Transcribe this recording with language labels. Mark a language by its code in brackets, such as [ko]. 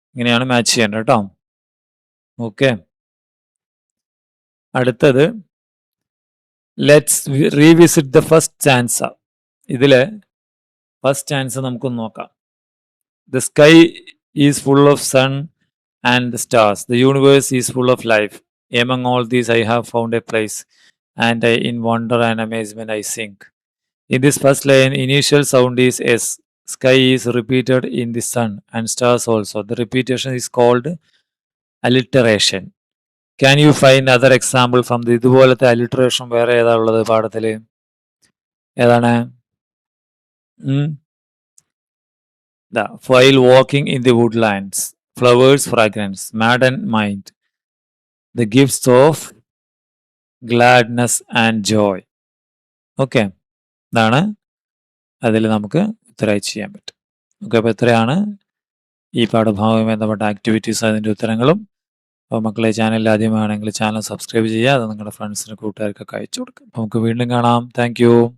[ml] ഇങ്ങനെയാണ് മാച്ച് ചെയ്യേണ്ടത് കേട്ടോ. ഓക്കെ, അടുത്തത് [en] Let's revisit the first chance. [ml] ഇതില് ഫസ്റ്റ് ചാൻസ് നമുക്കൊന്ന് നോക്കാം. [en] The sky is full of sun and the stars. The universe is full of life. Among all these I have found a place, and in wonder and amazement I sink. In this first line, initial sound is S. Sky is repeated in the sun and stars also. The repetition is called alliteration. Can you find other example from the [ml] ഇതുപോലത്തെ alliteration വേറെ ഏതാ ഉള്ളത് പാഠത്തില്? ഏതാണ്? [en] While walking in the woodlands, flowers fragrance, maddened mind, the gifts of gladness and joy. [ml] Okay, ഇതാണ് അതിൽ നമുക്ക് ഉത്തരമായി ചെയ്യാൻ പറ്റും. ഓക്കെ, അപ്പോൾ ഇത്രയാണ് ഈ പാഠഭാഗവുമായി ബന്ധപ്പെട്ട ആക്ടിവിറ്റീസ്, അതിൻ്റെ ഉത്തരങ്ങളും. അപ്പോൾ മക്കളെ, ചാനൽ ആദ്യമാണെങ്കിൽ ചാനൽ സബ്സ്ക്രൈബ് ചെയ്യുക. അത് നിങ്ങളുടെ ഫ്രണ്ട്സിന് കൂട്ടുകാർക്കൊക്കെ അയച്ചു കൊടുക്കുക. നമുക്ക് വീണ്ടും കാണാം. Thank you.